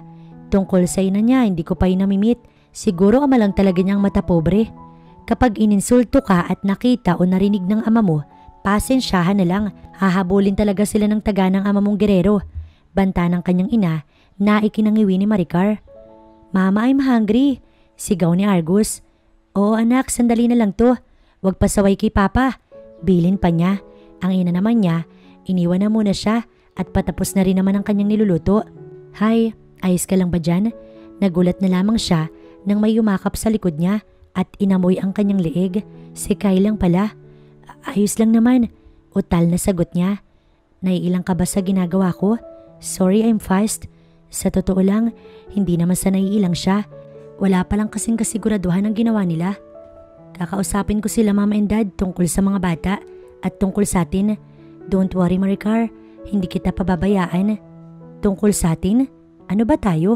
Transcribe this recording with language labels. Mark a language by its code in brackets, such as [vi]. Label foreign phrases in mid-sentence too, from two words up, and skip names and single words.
[tl] Tungkol sa ina niya, hindi ko pa inamimit. Siguro ama lang talaga niyang mata pobre. Kapag ininsulto ka at nakita o narinig ng ama mo, pasensyahan na lang, hahabulin talaga sila ng taga ng ama mong gerero. Banta ng kanyang ina na ikinangiwi ni Maricar. [en] Mama, I'm hungry. [tl] Sigaw ni Argus. Oo anak, sandali na lang to. Huwag pasaway kay Papa. Bilin pa niya. Ang ina naman niya, iniwan na muna siya at patapos na rin naman ang kanyang niluluto. Hi, ayos ka lang ba dyan? Nagulat na lamang siya nang may yumakap sa likod niya at inamoy ang kanyang leeg. Si Kyle lang pala. Ayos lang naman. Utal na sagot niya. Naiilang ka ba sa ginagawa ko? [en] Sorry, I'm fast. [tl] Sa totoo lang, hindi naman sa naiilang siya. Wala pa lang kasing kasiguraduhan ang ginawa nila. Kakausapin ko sila [en] mama and dad [tl] tungkol sa mga bata at tungkol sa atin. [en] Don't worry, [tl] Maricar. Hindi kita pababayaan. Tungkol sa atin? Ano ba tayo?